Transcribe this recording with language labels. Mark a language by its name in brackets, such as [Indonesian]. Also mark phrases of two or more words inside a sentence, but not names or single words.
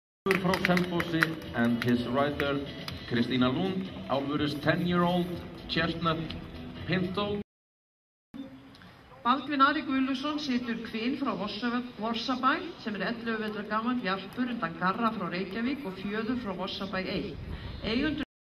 [English] Baldur frá Selfossi and his rider Kristína Lund, Álfurus 10-year-old Chestnut Pinto. [Icelandic] Baldvin Ari Guðlusson situr kvin frá Vorsabæ sem 11 vetra gamall jarpur undan Garra frá Reykjavík og Fjöður frá Vorsabæ 1. Eigendur